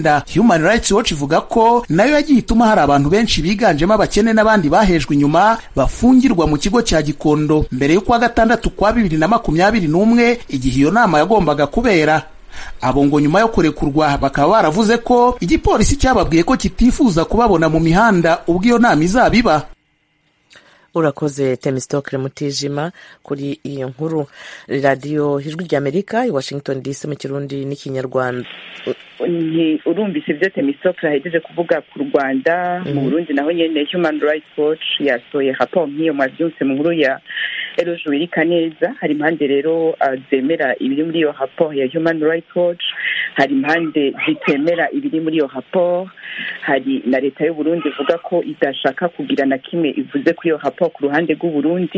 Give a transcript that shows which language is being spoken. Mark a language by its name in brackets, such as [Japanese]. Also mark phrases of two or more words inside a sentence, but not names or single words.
[Kinyarwanda] Human Rights Watch ivuga ko nayo yagiye ituma hari abantu benshi biganjemo abakene n'abandi bahejwe inyuma bafungirwa mu kigo cya Gikondo mbere yo kwa gatandatu kwa 2021 igihe iyo nama yagombaga kubera. Abo ngo nyuma yo kurekurwa bakaba baravuze ko igipolisi cyababwiye ko kitifuza kubabona mu mihanda ubwo iyo nama izabiba. Urakoze Temistokle Mutijima kuri iyo nkuru. Radio Ijwi ry'Amerika i Washington DC mu Kirundi n'Ikinyarwanda. [Rundi] Urumvise ibyo Temistokle ahejeje kuvuga ku Rwanda, mu Burundi naho nyene Human Rights Watch yasoye raporo nk'iyo mwavyumse mu nkuru ya Eloge Wirikaneza. Hari impande rero zemera ibiri muri iyo raporo ya Human Rights Watch, hari impande zitemera ibiri muri iyo raporo, hari na leta y'u Burundi ivuga ko idashaka kugira na kimwe ivuze ku iyo raporo ku ruhande rw'u Burundi.